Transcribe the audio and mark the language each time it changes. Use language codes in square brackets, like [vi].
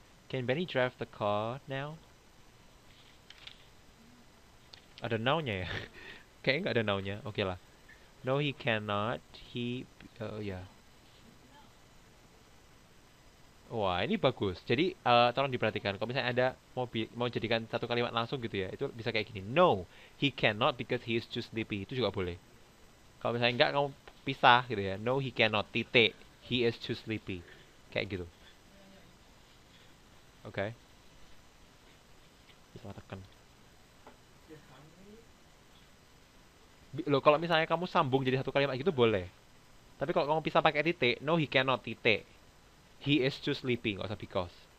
[en] Can Benny drive the car now? [id] Ada now-nya ya? Kayaknya nggak ada now-nya. Oke lah. [en] No, he cannot. He, ya. [id] Wah, ini bagus. Jadi, tolong diperhatikan. Kalau misalnya ada mau jadikan satu kalimat langsung gitu ya, itu bisa kayak gini. [en] No, he cannot because he is too sleepy. [id] Itu juga boleh. Kalau misalnya enggak, kamu pisah gitu ya. [en] No, he cannot. [id] Titik. [en] He is too sleepy. [id] Kayak gitu. Oke. Bisa tekan. Loh, kalau misalnya kamu sambung jadi satu kalimat gitu boleh. Tapi kalau kamu pisah pakai titik, [en] no, he cannot. [id] Titik. [en] He is too sleepy. [id] Nggak usah because.